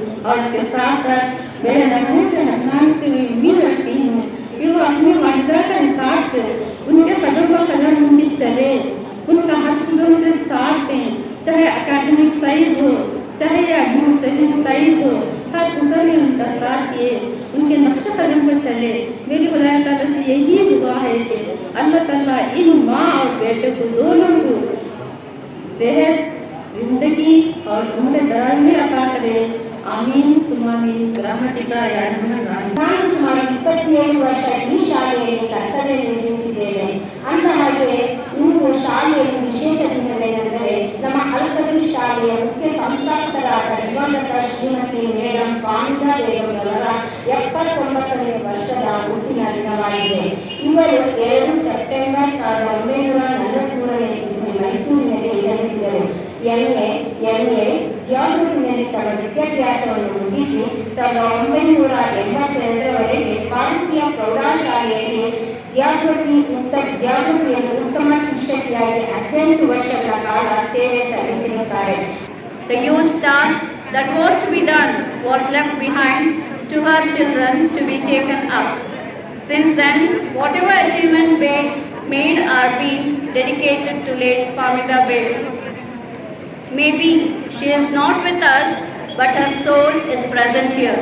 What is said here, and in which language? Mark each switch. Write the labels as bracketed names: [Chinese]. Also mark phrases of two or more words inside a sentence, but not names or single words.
[Hindi] और इसके साथ साथ मेरे नगमे से हसनान से उम्मीद रखती हूँ कि वो अपनी वालिदा का हिसाब उनके कदम ब कदम उनकी चले, उनका हक से साथ दें, चाहे अकेडमिक सही हो, चाहे एडमिनिस्ट्रेटिव सही हो, हर किस्म में उनका साथ दिए, उनके नक्शे कदम पर चले. मेरी खुदा ताला से यही दुआ है कि अल्लाह ताला इन माँ और बेटे को दोनों को सेहत, जिंदगी और उम्र दराज में अता करे. [Arabic] آمين ثم آمين. رحمتك يا أرحم الراحمين. [Kannada] ನಾನು ಸುಮಾರು 27 ವರ್ಷ ಈ ಶಾಲೆಯಲ್ಲಿ ಕರ್ತವ್ಯ ನಿರ್ವಹಿಸಿದ್ದೇನೆ. ಅಂದ ಹಾಗೆ ಇಂದು ಶಾಲೆಯಲ್ಲಿ ವಿಶೇಷ ದಿನವೇನೆಂದರೆ ನಮ್ಮ ಅಲ್ಕಬೀರ್ ಶಾಲೆಯ ಮುಖ್ಯ ಸಂಸ್ಥಾಪಕರಾದ ದಿವಂಗತ ಶ್ರೀಮತಿ ಮೇಡಂ ಫಾಮಿದಾ ಬೇಗಂ ಅವರ 79ನೇ ವರ್ಷದ ಹುಟ್ಟಿನ ದಿನವಾಗಿದೆ. ಇವರು 2 ಸೆಪ್ಟೆಂಬರ್ 1943ನೇ ಇಸ್ವಿ ಮೈಸೂರಿನಲ್ಲಿ ಜನಿಸಿದರು. ಎಂಎ ಜಿಯೋಗ್ರಫಿಯಲ್ಲಿ ತಮ್ಮ ವಿದ್ಯಾಭ್ಯಾಸವನ್ನು ಮುಗಿಸಿ 1982ರವರೆಗೆ ಭಾರತೀಯ ಪ್ರೌಢಶಾಲೆಯಲ್ಲಿ ಜಿಯೋಗ್ರಫಿಯಲ್ಲಿ ಉತ್ತಮ ಶಿಕ್ಷಕಿಯಾಗಿ 18 ವರ್ಷಗಳ ಕಾಲ ಸೇವೆ ಸಲ್ಲಿಸಿರುತ್ತಾರೆ. [English] The huge task that was to be done was left behind to her children to be taken up. Since then, whatever achievement made are being dedicated to late Famida Begum. Maybe she is not with us, but her soul is present here.